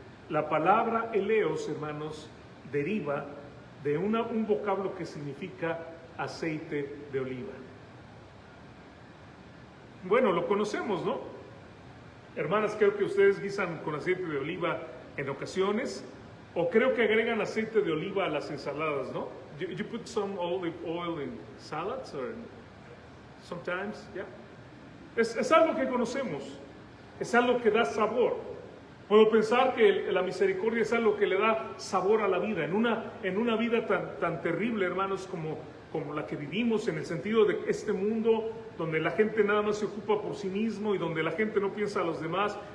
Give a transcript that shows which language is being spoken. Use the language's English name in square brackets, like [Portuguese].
[Spanish] La palabra eleos, hermanos, deriva de un vocablo que significa aceite de oliva. Bueno, lo conocemos, ¿no? Hermanas, creo que ustedes guisan con aceite de oliva en ocasiones, o creo que agregan aceite de oliva a las ensaladas, ¿no? [English] You put some olive oil in salads, or sometimes, yeah? [Spanish] Es algo que conocemos, es algo que da sabor. Puedo pensar que la misericordia es algo que le da sabor a la vida, en una vida tan terrible, hermanos, como la que vivimos, en el sentido de este mundo donde la gente nada más se ocupa por sí mismo y donde la gente no piensa a los demás.